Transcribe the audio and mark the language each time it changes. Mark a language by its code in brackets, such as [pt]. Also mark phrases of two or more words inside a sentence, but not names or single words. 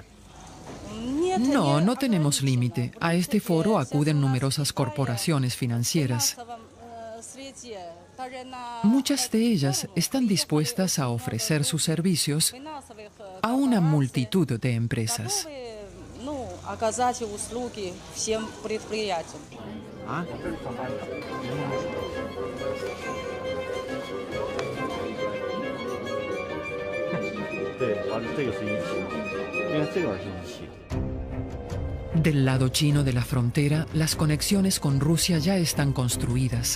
[es] No, no tenemos límite. A este foro acuden numerosas corporaciones financieras. Muchas de ellas están dispuestas a ofrecer sus servicios a una multitud de empresas. [ru] Оказать услуги всем предприятиям. [es] Del lado chino de la frontera, las conexiones con Rusia ya están construidas.